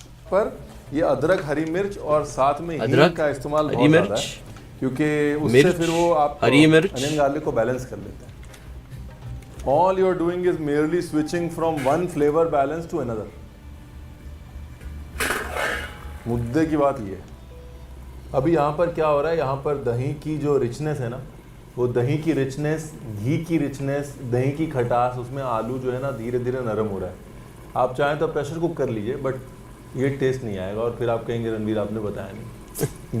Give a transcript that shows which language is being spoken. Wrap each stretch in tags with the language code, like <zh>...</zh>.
<hi>पर ये अदरक, हरी मिर्च और साथ में हींग का इस्तेमाल बहुत ज़्यादा है, क्योंकि उससे फिर वो आप अनियन गार्लिक को बैलेंस कर लेते हैं।</hi> <en>All you are doing is merely switching from one flavor balance to another.</en> <hi>मुद्दे की बात ये है। अभी यहाँ पर क्या हो रहा है, यहाँ पर दही की जो रिचनेस है ना, वो दही की रिचनेस, घी की रिचनेस, दही की खटास, उसमें आलू जो है ना धीरे धीरे नरम हो रहा है। आप चाहें तो प्रेशर कुक कर लीजिए, बट ये टेस्ट नहीं आएगा और फिर आप कहेंगे रणवीर आपने बताया नहीं।</hi>